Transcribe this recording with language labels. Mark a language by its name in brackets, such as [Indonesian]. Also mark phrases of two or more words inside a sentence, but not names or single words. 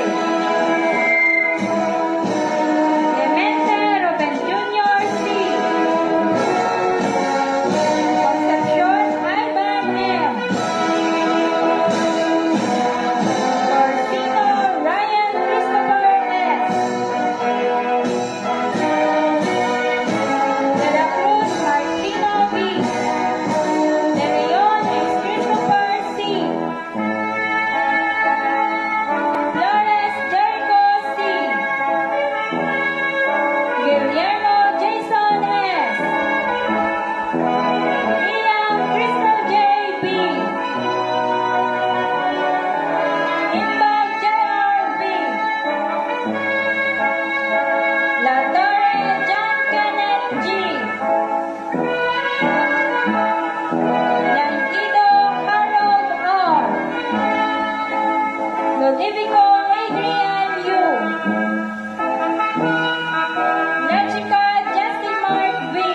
[English] Clemente Ruben Jr. C. Concepcion Ivan M. Corsino Ryan Christopher S. De la Cruz Martino B. De Leon X. Christopher C. Flores Jericho C. Guillermo Jason S. Ian Crystal J. B. Imbag J.R. B. La Torre John Kenneth G. Lanquido Harold R. Ludovico Adrian U. Nechica Jesse Mark V.